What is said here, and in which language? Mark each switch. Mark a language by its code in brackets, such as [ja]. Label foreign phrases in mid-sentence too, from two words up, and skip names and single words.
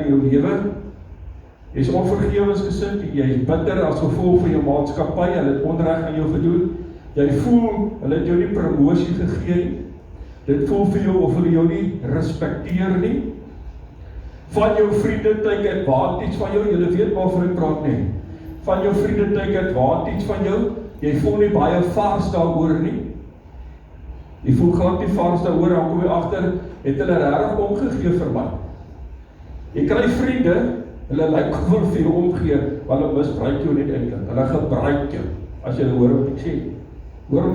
[af] jou lewe, jy is onvergewensgesind, jy is bitter as gevolg van jou maatskappy, hulle het onreg aan jou gedoen, jy voel, hulle het jou nie promosie gegee nie, dit voel vir jou of hulle jou nie respekteer nie, van jou vriende [en] take advantage [af] van jou, julle weet waarvan ek praat nie, van jou vriende [en] take advantage [af] van jou, jy voel nie baie vars daaroor nie, jy voel glad nie vars daaroor, dan kom jy agter, het hulle regtig omgegee vir my. Jy kry vriende, hulle lyk gewoon vir jou omgee, want hulle misbruik jou net eintlik, hulle gebruik jou, as jy hoor wat ek sê.